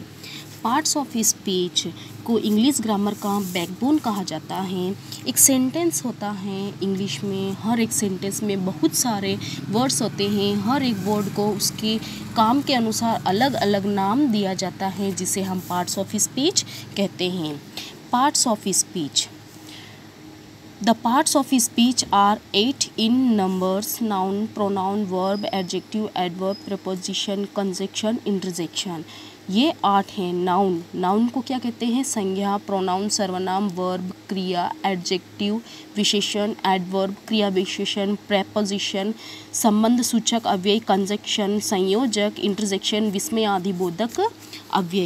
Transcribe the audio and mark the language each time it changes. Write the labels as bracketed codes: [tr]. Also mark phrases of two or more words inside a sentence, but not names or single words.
[en] parts of speech [hi] को [en] English grammar [hi] का बैकबोन कहा जाता है। एक सेंटेंस होता है इंग्लिश में, हर एक सेंटेंस में बहुत सारे वर्ड्स होते हैं। हर एक वर्ड को उसके काम के अनुसार अलग अलग नाम दिया जाता है, जिसे हम [en] parts of speech [hi] कहते हैं। [en] parts of speech, the parts of speech are 8 in numbers: noun, pronoun, verb, adjective, adverb, preposition, conjunction, interjection। [hi] ये 8 हैं। नाउन, नाउन को क्या कहते हैं? संज्ञा, प्रोनाउन सर्वनाम, वर्ब क्रिया, एडजेक्टिव विशेषण, एडवर्ब क्रिया विशेषण, प्रेपोजिशन संबंध सूचक अव्यय, कंजंक्शन संयोजक, इंटरजेक्शन विस्मय आदि बोधक अव्यय।